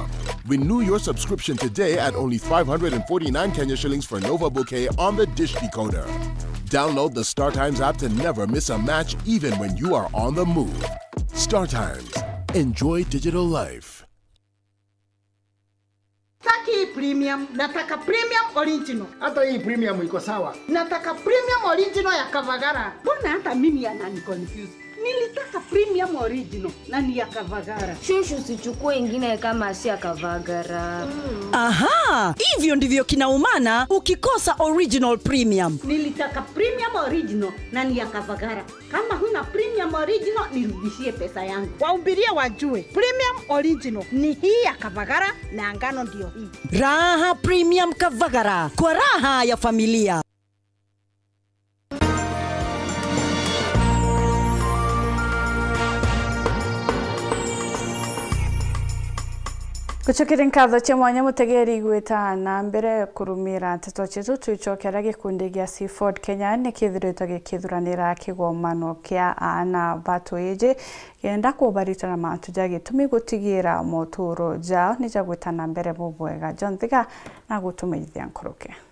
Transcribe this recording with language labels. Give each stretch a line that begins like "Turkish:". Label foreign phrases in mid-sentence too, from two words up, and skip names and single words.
English: Renew your subscription today at only 549 Kenya shillings for Nova Bouquet on the Dish Decoder. Download the Star Times app to never miss a match, even when you are on the move. Star Times. Enjoy digital life.
Swahili: Taki premium, nataka
English: premium original.
Swahili: Hata hii premium iko sawa. Nataka
English: premium original
Swahili: ya Kavagara. Mbona hata mimi anani confuse? Nilitaka
English: premium original
Swahili: na ni ya Kavagara. Shushu sichukue ingine kama si ya Kavagara. Aha, hivyo ndivyo kinaumana ukikosa
English: original premium.
Swahili: Nilitaka
English: premium original
Swahili: na ni ya Kavagara. Kama huna
English: premium original
Swahili: nirudishie pesa yangu. Waumbirie wajue.
English: Premium original
Swahili: ni hii ya Kavagara na ngano ndio hii. Raha Premium Kavagara, kwa raha ya familia.
Meru: Gucukira nkatho cia mwanya mutegeri gwitana mbere kurumira nteto citu twicokera gikundi gia Seaford Kenya ni kithiritwo gikithuranira kigomano kia ana batoeje genda kubaritana mantu jagitumi gutigira moturo jao ni jagwitana mbere bubwega John Thiga na gutumithia nkuruke.